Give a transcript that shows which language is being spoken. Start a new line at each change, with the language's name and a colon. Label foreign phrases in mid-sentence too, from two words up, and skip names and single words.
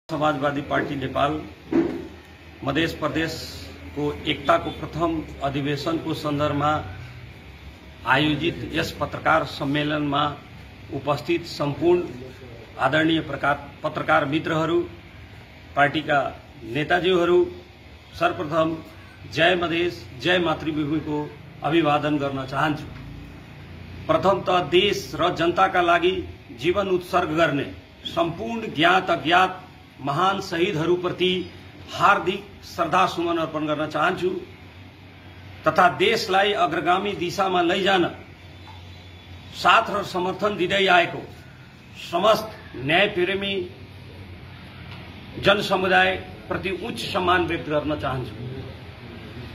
Nepali: समाजवादी पार्टी नेपाल मध्य प्रदेश को एकता को प्रथम अधिवेशन को संदर्भ में आयोजित यस पत्रकार सम्मेलन में उपस्थित संपूर्ण आदरणीय पत्रकार मित्रहरू, पार्टी का नेताजीहरू, सर्वप्रथम जय मधेस जय मातृभूमि को अभिवादन गर्न चाहन्छु। प्रथमतः देश र जनता का लागि जीवन उत्सर्ग गर्ने संपूर्ण ज्ञात अज्ञात महान शहीदहरूप्रति हार्दिक श्रद्धासुमन अर्पण गर्न चाहन्छु तथा देशलाई अग्रगामी दिशामा लैजान साथ र समर्थन दिँदै आएको समस्त न्यायप्रेमी जनसमुदाय प्रति उच्च सम्मान व्यक्त गर्न चाहन्छु।